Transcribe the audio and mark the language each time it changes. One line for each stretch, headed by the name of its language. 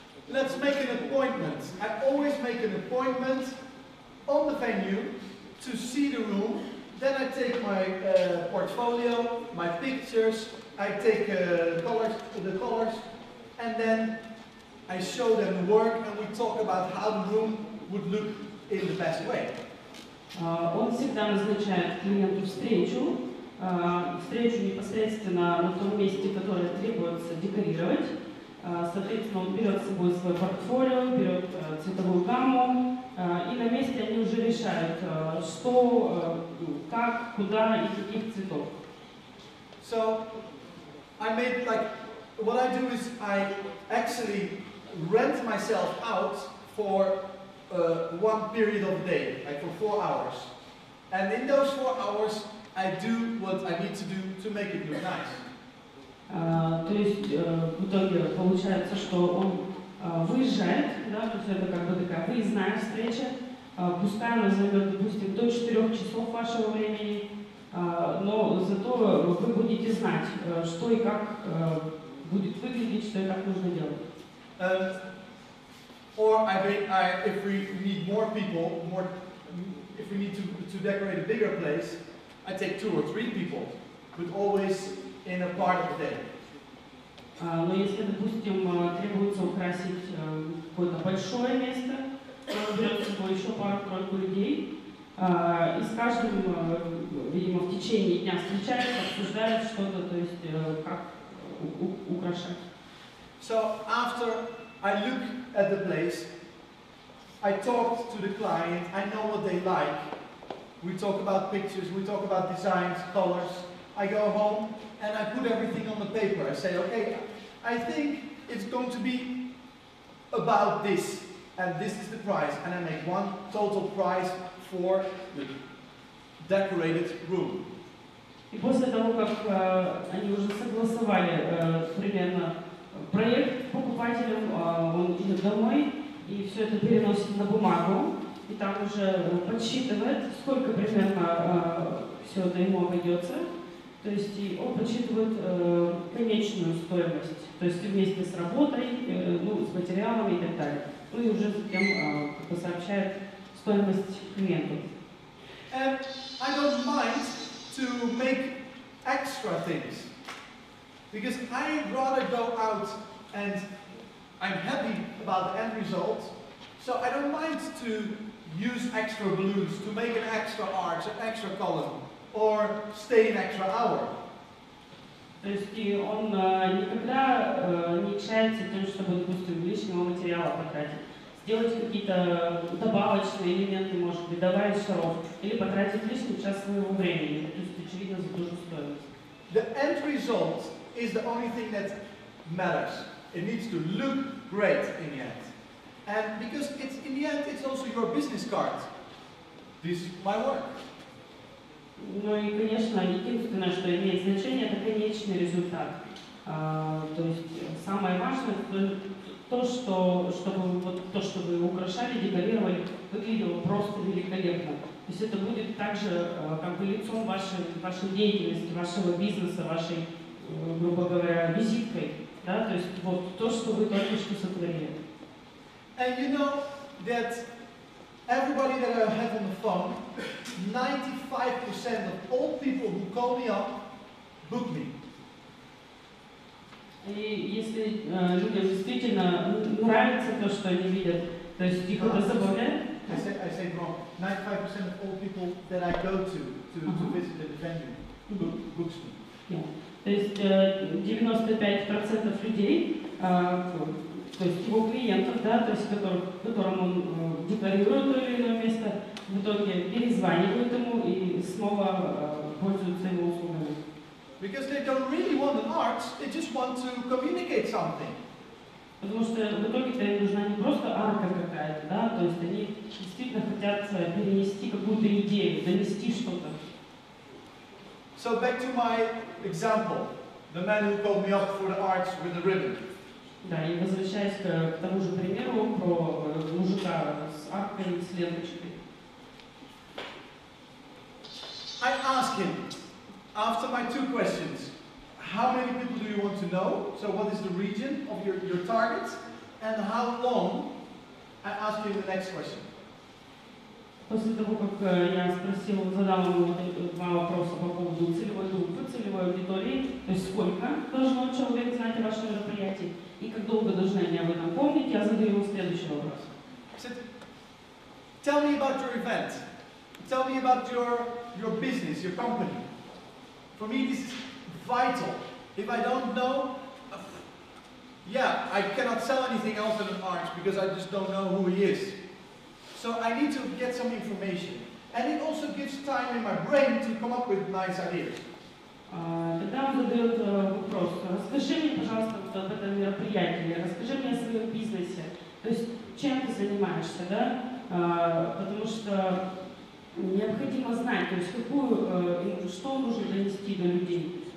English: Let's make an appointment. I always make an appointment on the venue to see the room. Then I take my portfolio, my pictures, I take the colors, and then I show them the work and we talk about how the room would look in the best way.
Russian: Он всегда назначает клиенту встречу непосредственно на том месте, которое требуется декорировать. Соответственно, он берет с собой свой портфолио, берет цветовую гамму, и на месте они уже решают, что, как, куда и каких цветов.
English: So, I made like, what I do is I actually rent myself out for one period of the day, like for 4 hours. And in those 4 hours, I do what I need to do to make it look nice.
Russian: То есть в итоге получается, что он выезжает, да, то есть это как бы такая выездная встреча, пускай она займет, допустим, до 4 часов вашего времени, но зато вы будете знать, что и как будет выглядеть, что и как нужно делать.
English: Or if we need more people, if we need to decorate a bigger place, I take 2 or 3 people, but always in a part of the day.
Russian: Но если, допустим, требуется украсить какое-то большое место, то берет с собой еще пару-тройку людей, и с каждым, видимо, в течение дня встречаются, обсуждают что-то, то есть как украшать.
English: So after I look at the place, I talk to the client, I know what they like. We talk about pictures, we talk about designs, colors. I go home and I put everything on the paper. I say, okay, I think it's going to be about this, and this is the price. And I make one total price for the decorated room.
Russian: И после того, как они уже согласовали примерно проект с покупателем, он идет домой и все это переносит на бумагу, и там уже подсчитывает, сколько примерно все это ему обойдется. То есть и он подсчитывает конечную стоимость, то есть вместе с работой, ну, с материалами и так далее. Ну и уже затем сообщает стоимость клиенту.
English: And I don't mind to make extra things, because I'd rather go out and I'm happy about the end result, so I don't mind to use extra balloons, to make an extra arch, an extra column, or stay an extra hour.
Russian: То есть и он никогда не чается тем, чтобы, допустим, лишнего материала потратить. Сделать какие-то добавочные элементы, может быть, добавить шаров, или потратить лишний час своего времени, то есть очевидно за ту же стоимость.
English: The end result is the only thing that matters. It needs to look great in the end. And because it's in the end, it's also your business card. This is my work.
Russian: Ну и, конечно, единственное, что имеет значение, это конечный результат. То есть самое важное то, что вы украшали, декорировали, выглядело просто великолепно. То есть это будет также как бы лицом вашей деятельности, вашего бизнеса, вашей, грубо говоря, визиткой. Да? То есть вот то, что вы только что сотворили.
English: And you know that everybody that I have on the phone, 95% of all people who call me up book me.
Russian: И если людям действительно нравится то, что они видят, то есть их это забавляет.
English: I say wrong. 95% of all people that I go to visit the venue books me.
Russian: То есть 95% людей, то есть его клиентов, да, то есть которым он декорирует то или иное место, в итоге перезванивают ему и снова пользуются его услугами.
English: Because they don't really want an art, they just want to communicate something.
Russian: Потому что в итоге-то им нужна не просто арка какая-то, да, то есть они действительно хотят перенести какую-то идею, донести что-то.
English: So back to my example, the man who called me up for the arch with the ribbon.
Russian: Да, и возвращаясь к тому же примеру про мужика с аркой, с ленточкой.
English: I ask him, after my 2 questions, how many people do you want to know? So what is the region of your target? And how long? I ask him the next question.
Russian: После того, как я спросил, задал ему 2 вопроса по поводу целевой группы, целевой аудитории, то есть сколько должен человек знать о вашем мероприятии и как долго должны они об этом помнить, я задаю ему следующий вопрос.
English: Tell me about your event. Tell me about your business, your company. For me, this is vital. If I don't know, yeah, I cannot sell anything else than an arch because I just don't know who he is. So I need to get some information. And it also gives time in my brain to come up with nice ideas.
Russian: Тогда он задает вопрос: расскажи мне, пожалуйста, об этом мероприятии, расскажи мне о своем бизнесе. То есть, чем ты занимаешься, да? Потому что необходимо знать, то есть, что нужно донести до людей.